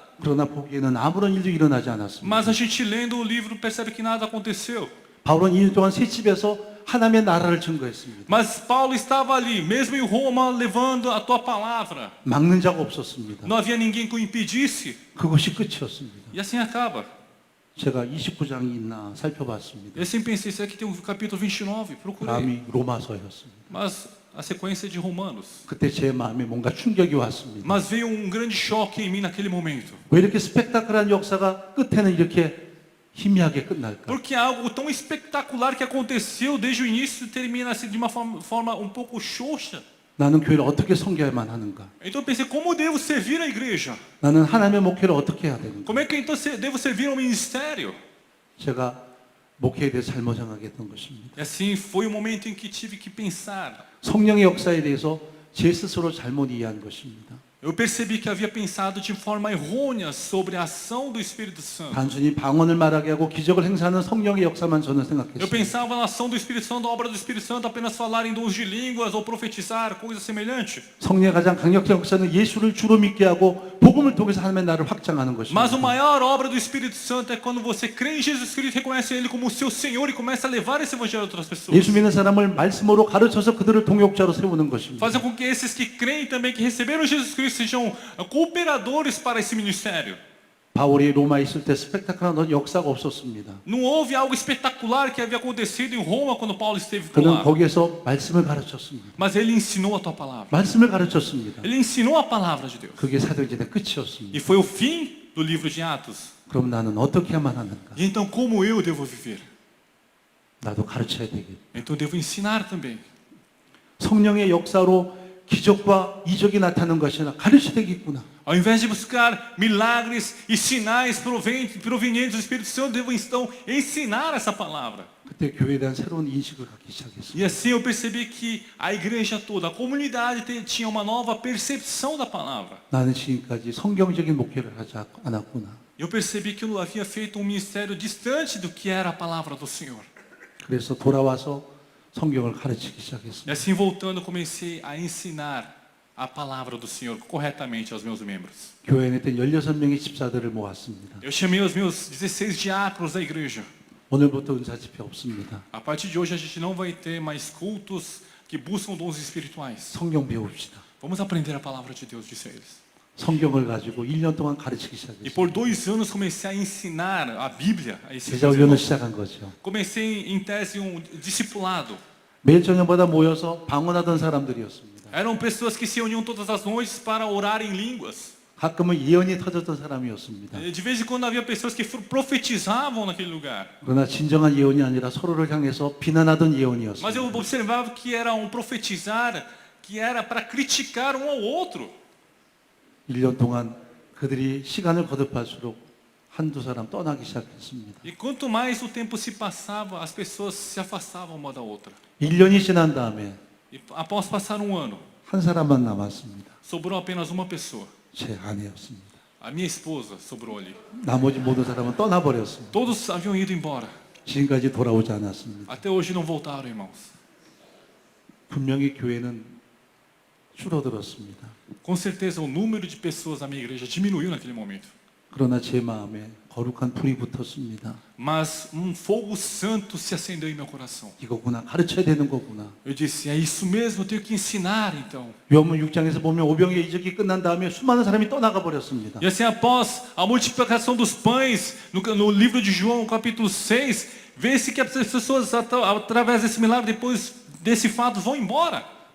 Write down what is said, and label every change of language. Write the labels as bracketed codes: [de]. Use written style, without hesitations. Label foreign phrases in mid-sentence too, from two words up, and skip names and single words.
[ko] 그러나 보기에는 아무런 일도 일어나지 않았습니다. [pt] Mas a gente lendo o livro percebe que nada aconteceu. [ko] 바울은 2년 동안 새 집에서 하나님의 나라를 증거했습니다. [pt] Mas Paulo estava ali, mesmo em Roma, levando a tua palavra. [ko] 막는 자가 없었습니다. [pt] Não havia ninguém que o impedisse. [ko] 그것이 끝이었습니다. [pt] E assim acaba. [ko] 제가 29장이 있나 살펴봤습니다. [pt] Eu sempre pensei, será que tem um capítulo 29? Procurei. [ko] 다음이 로마서였습니다. [pt] Mas a sequência de Romanos. [ko] 그때 제 마음에 뭔가 충격이 왔습니다. [pt] Mas veio um grande choque em mim naquele momento. [ko] 왜 이렇게 스펙타클한 역사가 끝에는 이렇게 희미하게 끝날까? [pt] Porque algo tão espetacular que aconteceu desde o início termina assim de uma forma um pouco xoxa. [ko] 나는 교회를 어떻게 섬겨야만 하는가? [pt] Então eu pensei, como devo servir a igreja? [ko] 나는 하나님의 목회를 어떻게 해야 되는가? [pt] Como é que então devo servir ao ministério? [ko] 제가 목회에 대해서 잘못 생각했던 것입니다. [pt] E assim foi o momento em que tive que pensar. [ko] 성령의 역사에 대해서 제 스스로 잘못 이해한 것입니다. [pt] Eu percebi que havia pensado de forma errônea sobre a ação do Espírito Santo. [ko] 단순히 방언을 말하게 하고 기적을 행사하는 성령의 역사만 저는 [pt] Eu [ko] 생각했습니다. [pt] pensava na ação do Espírito Santo, a obra do Espírito Santo, apenas falar em dons de línguas ou profetizar, coisa semelhante. [ko] 성령의 가장 강력한 역사는 예수를 주로 믿게 하고 복음을 통해서 하나님의 나라를 확장하는 [pt] Mas a [ko] 것입니다. [pt] maior obra do Espírito Santo é quando você crê em Jesus Cristo, reconhece Ele como o seu Senhor e começa a levar esse evangelho a outras pessoas. [ko] 예수 믿는 사람을 말씀으로 가르쳐서 그들을 동역자로 세우는 것입니다. [pt] Fazer com que esses que creem também, que receberam Jesus Cristo, sejam cooperadores para esse ministério. [ko] 바울이 로마에 있을 때 스펙타클한 역사가 없었습니다. [pt] Não houve algo espetacular que havia acontecido em Roma quando Paulo esteve por [ko] 그는 [pt] lá. [ko] 거기에서 말씀을 가르쳤습니다. [pt] Mas ele ensinou a tua palavra. [ko] 말씀을 가르쳤습니다. [pt] Ele ensinou a palavra de Deus. [ko] 그게 사도행전의 끝이었습니다. [pt] E foi o fim do livro de Atos. [ko] 그럼 나는 어떻게 하면 하는가? [pt] E então como eu devo viver? [ko] 나도 가르쳐야 되겠다. [pt] Então eu devo ensinar também. [ko] 성령의 역사로 기적과 이적이 나타나는 것이 아니라 가르쳐야 되겠구나. [pt] Ao invés de buscar milagres e sinais provenientes do Espírito Santo, devo então ensinar essa palavra. [ko] 그때 교회에 대한 새로운 인식을 갖기 시작했습니다. [pt] E assim eu percebi que a igreja toda, a comunidade tinha uma nova percepção da palavra. [ko] 나는 지금까지 성경적인 목회를 하지 않았구나. [pt] Eu percebi que eu não havia feito um ministério distante do que era a palavra do Senhor. [ko] 그래서 돌아와서 성경을 가르치기 [pt] E [ko] 시작했습니다. [pt] assim voltando, comecei a ensinar a palavra do Senhor corretamente aos meus membros. [ko] 교회에 있던 16명의 집사들을 모았습니다. [pt] Eu chamei os meus 16 diáconos da igreja. [ko] 오늘부터 은사 집회 없습니다. [pt] A partir de hoje a gente não vai ter mais cultos que buscam dons espirituais. [ko] 성경 배웁시다. [pt] Vamos aprender a palavra de Deus, disse eles. [ko] 성경을 가지고 1년 동안 가르치기 [pt] E [ko] 시작했습니다. [pt] por 2 anos comecei a ensinar a Bíblia a esses [ko] 제자 [pt] meus [ko] 훈련을 [pt] irmãos. [ko] 시작한 거죠. [pt] Comecei em tese um discipulado. [ko] 매일 저녁마다 모여서 방언하던 사람들이었습니다. [pt] Eram pessoas que se uniam todas as noites para orar em línguas. [ko] 가끔은 예언이 터졌던 사람이었습니다. [pt] De vez em quando havia pessoas que profetizavam naquele lugar. [ko] 그러나 진정한 예언이 아니라 서로를 향해서 비난하던 [pt] Mas [ko] 예언이었습니다. [pt] eu observava que era um profetizar que era para criticar um ao outro. [ko] 1년 동안 그들이 시간을 거듭할수록 한두 사람 떠나기 시작했습니다. [pt] E quanto mais o tempo se passava, as pessoas se afastavam uma da outra. [ko] 1년이 지난 다음에 [pt] E após passar um ano, [ko] 한 사람만 남았습니다. [pt] sobrou apenas uma pessoa. [ko] 제 아내였습니다. [pt] A minha esposa sobrou ali. [ko] 나머지 모든 사람은 떠나버렸습니다. [pt] Todos haviam ido embora. [ko] 지금까지 돌아오지 않았습니다. [pt] Até hoje não voltaram, irmãos. [ko] 분명히 교회는 줄어들었습니다. [pt] Com certeza o número de pessoas na minha igreja diminuiu naquele momento. [ko] 그러나 제 마음에 거룩한 불이 붙었습니다. [pt] Mas um fogo santo se acendeu em meu coração. [ko] 이거구나, 가르쳐야 되는 거구나. [pt] Eu disse, é isso mesmo, eu tenho que ensinar então. [ko] 요한복음 6장에서 보면 오병이의 이적이 끝난 다음에 수많은 사람이 떠나가 버렸습니다. [pt] E assim, após a multiplicação dos pães, no livro de João, capítulo 6, vê-se que as pessoas, através desse milagre, depois desse fato, vão embora.